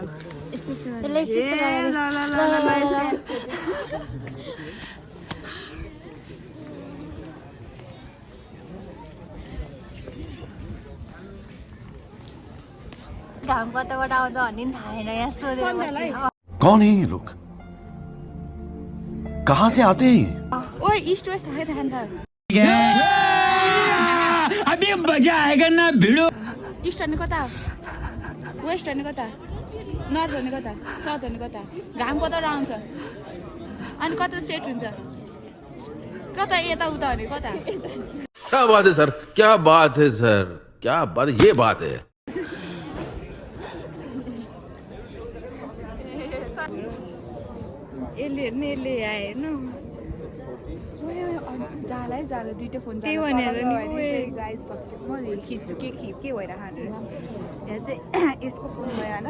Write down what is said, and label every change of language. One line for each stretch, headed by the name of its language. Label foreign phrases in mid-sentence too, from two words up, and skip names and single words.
Nepali: त्यसलाई यस्तो गरेर घाम कताबाट आउँछ भन्ने पनि थाहा छैन। यहाँ सोधेर बस्यो।
Hindi: कौन है ये लोग? कहाँ से आते हैं?
Nepali: ओए
English: east west
Nepali: थाहा थाहा नि त।
Hindi: अभी मजा आएगा ना भिड़ो।
Nepali: ईस्ट भन्ने कता, वेस्ट भन्ने कता, नर्थ भन्ने कता, साउथ भन्ने कता, घाम कताबाट आउँछ अनि कता सेट हुन्छ, कता यता उता भने कता।
Hindi: क्या बात है सर, क्या बात है सर, क्या बात है, ये बात है।
Nepali: यसले आए न जाला दुइटा फोन त्यही भनेर नि गाइस सक्यो। म खिच्छु के भइरहेको यहाँ चाहिँ यसको फोन भयो होइन।